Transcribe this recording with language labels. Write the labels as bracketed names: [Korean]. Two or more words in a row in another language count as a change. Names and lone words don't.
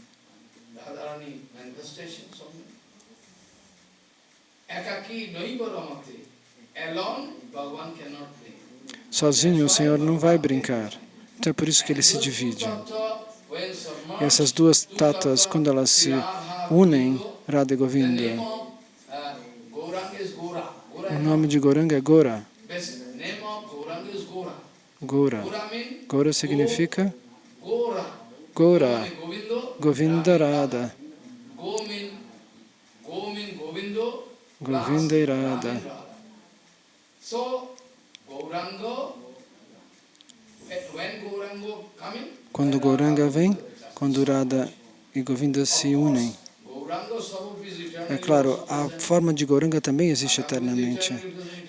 [Portuguese] Sozinho o Senhor não vai brincar, então é por isso que ele se divide. E essas duas tattvas, quando elas se unem, Radha e Govinda, o nome de Gauranga é Gora. Gora. Gora significa Gora. Govinda Radha. Govinda e Radha. Quando Gauranga vem, quando Radha e Govinda se unem, é claro, a forma de Gauranga também existe eternamente.